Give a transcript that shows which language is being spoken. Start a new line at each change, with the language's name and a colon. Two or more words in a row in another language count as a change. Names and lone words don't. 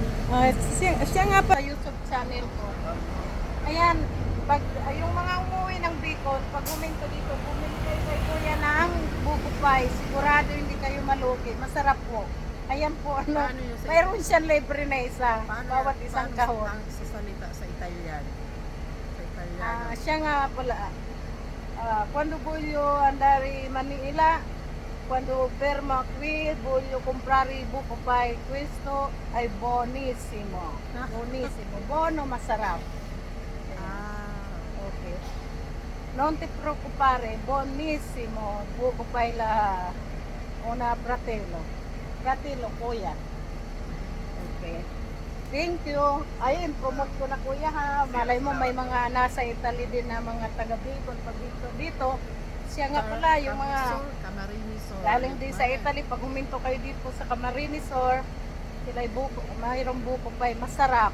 Filipino: Siya nga pa sa YouTube channel ko. Ayan, pag yung mga umuwi ng Bicol, pag huminto dito, bumili kayo kay kuya ng buko pie. Sigurado hindi kayo malugi. Masarap po. Ayan po, ano, Paano yun sa- mayroon siyang libre na isa. Bawat isang kahon. Ang sasalita sa Italian. Sa Italiano. Siya nga pala,
Italian: quando voglio andare in Manila, quando fermo qui, voglio comprare buko pie. Questo è buonissimo. Buonissimo.
Filipino: Buono, masarap. Okay.
Italian: Non ti preoccupare, buonissimo. Buko pie la una fratello. Fratello,
Filipino: kuya. Okay.
English: Thank you.
Filipino: Ayun, promote ko na kuya ha. Malay mo may mga nasa Italy din na mga taga Bicol pag dito. Siya nga pala yung mga Camarines Sur. galing din sa Italy. Pag huminto kayo dito sa Camarines Sur, sila buko, mayroong buko pa masarap.